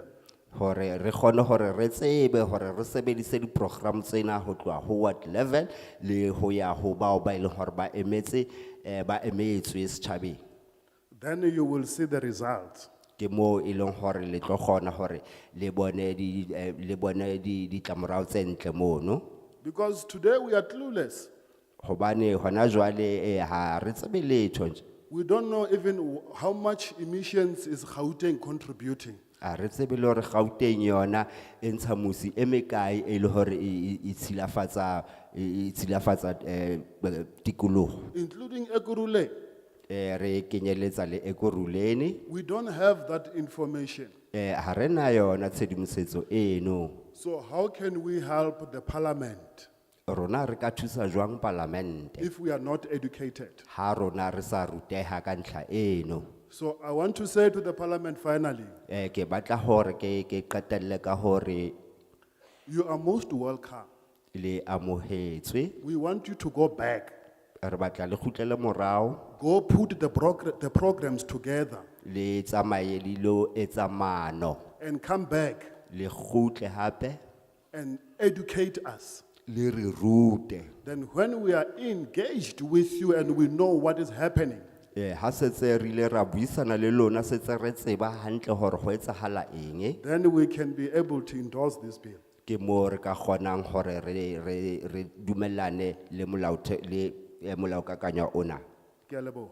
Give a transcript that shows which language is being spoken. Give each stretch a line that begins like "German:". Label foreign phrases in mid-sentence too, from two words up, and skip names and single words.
Southern Sotho: Hore re kgone hore re tsebe hore re sebedise di program tsena ho tloha ho
English: ward level
Southern Sotho: le ho ya ho bao ba ile hore ba emetse setjhabeng.
English: Then you will see the results.
Southern Sotho: Ke mo e leng hore le tlo kgona hore le bone di tlamorao tse ntle mono.
English: Because today we are clueless.
Southern Sotho: Hobane hona jwale ha re tsebe letho nje.
English: We don't know even how much emissions is Gauteng contributing.
Southern Sotho: A re tsebe le hore Gauteng yona e ntsha musi e mekae e le hore e tshilafatsa tikoloho.
English: Including Ekurhuleni.
Southern Sotho: Re kenyeletsa le Ekurhuleni.
English: We don't have that information.
Southern Sotho: Ha re na yona tshedimosetso eno.
English: So how can we help the parliament
Southern Sotho: Rona re ka thusa jwang parlamente
English: if we are not educated?
Southern Sotho: ha rona re sa ruteha ka ntlha eno.
English: So I want to say to the parliament finally,
Southern Sotho: Ke batla hore ke qetelle ka hore
English: you are most welcome.
Southern Sotho: le amohetswe.
English: We want you to go back.
Southern Sotho: Re batla le kgutlele morao.
English: Go put the programs together
Southern Sotho: Le tsamaye le lo etsa maano.
English: and come back
Southern Sotho: Le kgutle hape
English: and educate us.
Southern Sotho: le re rute.
English: Then when we are engaged with you and we know what is happening,
Southern Sotho: Ha setse re ile ra buisana le lona setse re tseba hantle hore ho etsahala eng.
English: then we can be able to endorse this bill.
Southern Sotho: Ke mo re ka kgonang hore re dumellane le molaokakanywa ona. Ke a leboha.